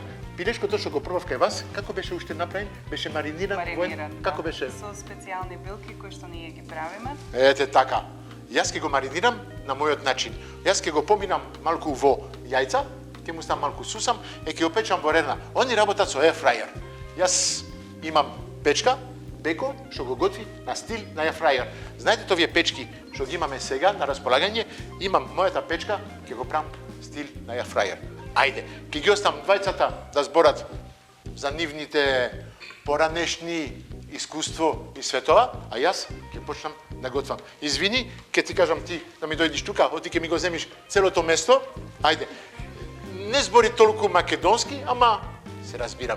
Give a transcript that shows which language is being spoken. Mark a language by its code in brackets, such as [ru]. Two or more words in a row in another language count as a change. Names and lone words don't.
[mk] Пилешкото што го пробав кај вас, како беше уште направен? Беше мариниран? Како беше? Со специјални билки кои што ние ги правиме. Ете така. Јас ќе го маринирам на мојот начин. Јас ќе го поминам малку во јајца, ќе му ставам малку сусам и ќе го печам во рерна. Они работат со [en] air fryer. [mk] Јас имам печка, беко, што го готви на стил на [en] air fryer. [mk] Знаете овие печки што ги имаме сега на располагање, имам мојата печка, ќе го правам стил на [en] air fryer. [mk] Ајде, ќе ги оставам двајцата да зборат за нивните поранешни искуство и све тоа, а јас ќе почнам да готвам. Извини, ќе ти кажам ти да ми дојдиш тука, оти ќе ми го земиш целото место. Ајде. Не збори толку македонски, ама се разбираме.